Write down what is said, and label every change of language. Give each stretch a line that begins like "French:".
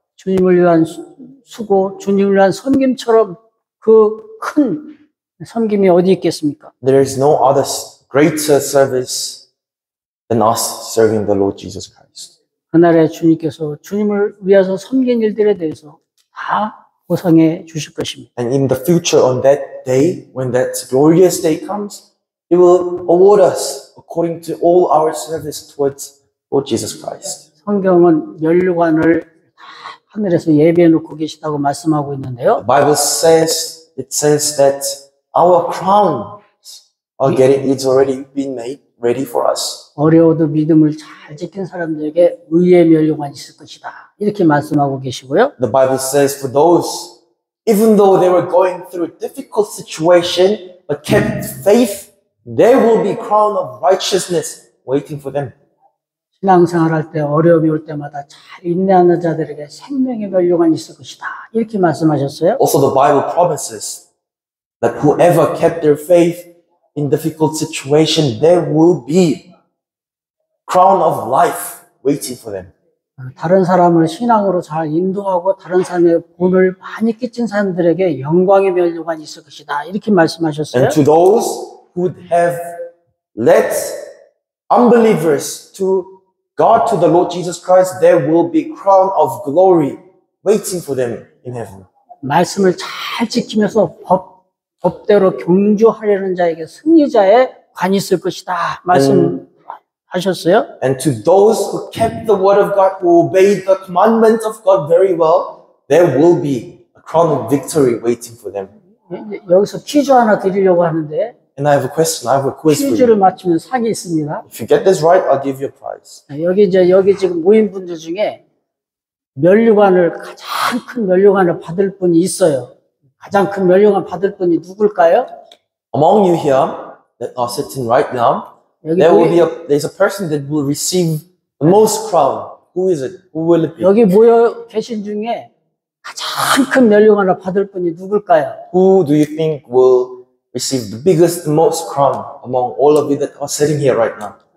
Korean: 주님을 위한 수고, 주님을 위한 섬김처럼 그 큰 섬김이 어디 있겠습니까?
English: There is no other greater service than us serving the Lord Jesus Christ.
Korean: 그날에 주님께서 주님을 위해서 섬긴 일들에 대해서 다 보상해 주실 것입니다.
English: And in the future, on that day, when that glorious day comes, He will award us according to all our service towards Lord Jesus Christ.
Korean: 성경은 면류관을 다 하늘에서 예비해 놓고 계시다고 말씀하고 있는데요.
English: The Bible says, it says that our crowns it's already been made ready for us.
Korean: 어려워도 믿음을 잘 지킨 사람들에게 의의 면류관이 있을 것이다. 이렇게 말씀하고 계시고요.
English: The Bible says for those, even though they were going through a difficult situation, but kept faith, there will be crown of righteousness waiting for them.
Korean: 신앙생활 할 때 어려움이 올 때마다 잘 인내하는 자들에게 생명의 면류관이 있을 것이다. 이렇게 말씀하셨어요.
English: Also, the Bible promises that whoever kept their faith in difficult situation, there will be crown of life waiting for them.
Korean: 다른 사람을 신앙으로 잘 인도하고 다른 사람의 본을 많이 끼친 사람들에게 영광의 면류관이 있을 것이다. 이렇게 말씀하셨어요.
English: And to those who have led unbelievers to God, to the Lord Jesus Christ, there will be crown of glory waiting for them in heaven.
Korean: 말씀을 잘 지키면서 법대로 경주하려는 자에게 승리자의 관이 있을 것이다. 말씀하셨어요.
English: And to those who kept the word of God, who obeyed the commandments of God very well, there will be a crown of victory waiting for them.
Korean: 여기서 퀴즈 하나 드리려고 하는데
English: And I have a question, I have a quiz for
Korean: 퀴즈를
English: you.
Korean: 맞추면 상이 있습니다.
English: If you get this right, I'll give you a prize.
Korean: 여기 지금 모인 분들 중에 면류관을 가장 큰 면류관을 받을 분이 있어요. 가장 큰 면류관 받을 분이 누굴까요?
English: Among you here that are sitting right now, there's a person that will receive the most crown. Who is it? Who will it be?
Korean: 여기 모여 계신 중에 가장 큰 면류관을 받을 분이 누굴까요?
English: Who do you think will receive the biggest, the most crown among all of you that are sitting here right now?